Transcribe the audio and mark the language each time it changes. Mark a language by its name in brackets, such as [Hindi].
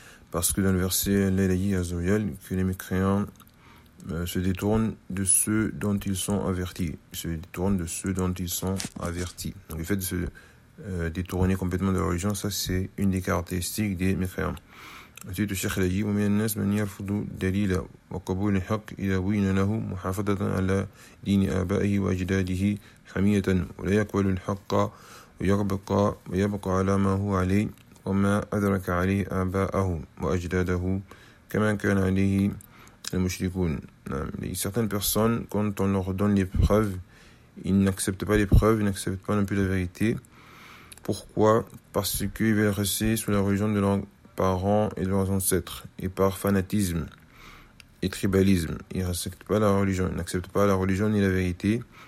[French] Parce que dans le verset Lélaï Azoyal, que les mécréants se détournent de ceux dont ils sont avertis. Donc le fait de se détourner complètement de la religion, ça c'est une des caractéristiques des mécréants. Ensuite, le Cheikh Lélaï, [Arabic] ومن الناس من يرفض دليل وقبول الحق إذا بين له محافظة على دين آبائه وأجداده حمية ولا يقبل الحق ويبقى على ما هو عليه. وما أدرك عليه آباءه وأجداده كما كان عليه المشركون. [French] Certaines personnes, quand on leur donne les preuves, ils n'acceptent pas les preuves, ils n'acceptent pas non plus la vérité. Pourquoi? Parce qu'ils veulent rester sous la religion de leurs parents et de leurs ancêtres. Et par fanatisme et tribalisme, ils n'acceptent pas la religion, ils n'acceptent pas la religion ni la vérité.